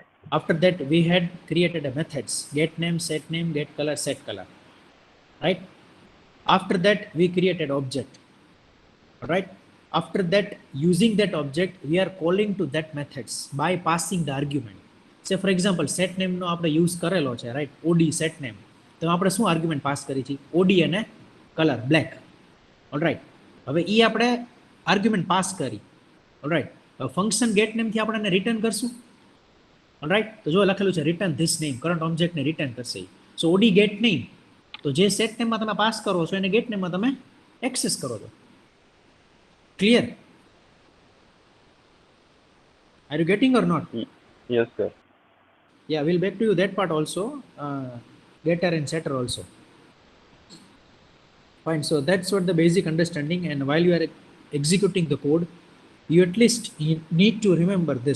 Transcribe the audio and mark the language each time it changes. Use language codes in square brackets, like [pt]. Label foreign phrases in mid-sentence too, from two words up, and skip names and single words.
[en] After that, we had created a methods, get name, get color, set color, right? After that, we created object, right? After that, using that object, we are calling to that methods by passing the argument. Say for example, set name [gu] નો આપણે [en] use [gu] કરેલો છે, [en] right? OD set name. [gu] તો આપણે શું આર્ગ્યુમેન્ટ પાસ કરી છે? OD અને કલર black. [en] Alright. [gu] હવે ઈ આપણે આર્ગ્યુમેન્ટ પાસ કરી. Alright. ફંક્શન [en] get name [gu] થી આપણે એને રિટર્ન કરશું. Alright. તો જો લખેલું છે [en] return this name, current object [gu] ને રિટર્ન કરશે. [en] So OD get name. [gu] તો જે [en] set name [gu] માં તમે પાસ કરો છો એને [en] get name [gu] માં તમે એક્સેસ કરો છો. [en] Clear? Are you getting or not? Yes, sir. Yeah, we'll back to you that part also. Getter and setter also. Fine. So that's what the basic understanding. And while you are executing the code, you at least need to remember this.